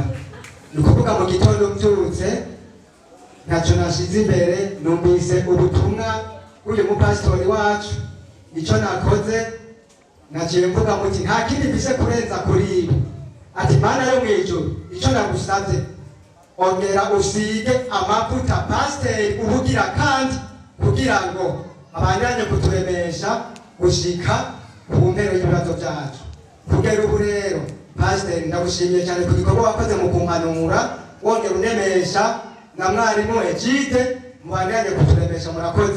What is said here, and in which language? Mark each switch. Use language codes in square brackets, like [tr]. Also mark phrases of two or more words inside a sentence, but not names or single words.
[rn] Ni ukuvuga mu gitondo mbyutse ntacyo nashize imbere numvise ubutumwa bw'uyu mupasitori wacu. Icyo nakoze naciye mvuga muti nta kindi mfise kurenza kuri ibi. Ati Mana yo mw'ijuru icyo nagusabye ongera usige amavuta pasiteri ubugira kandi kugira ngo abandanye kuturemesha gushika ku mpero y'ibibazo byacu. Kugera ubu rero pasiteri ndagushimiye cyane ku gikorwa wakoze mu kumpanura wongera unemesha na mwarimu Egide mubandanye kuturemesha murakoze.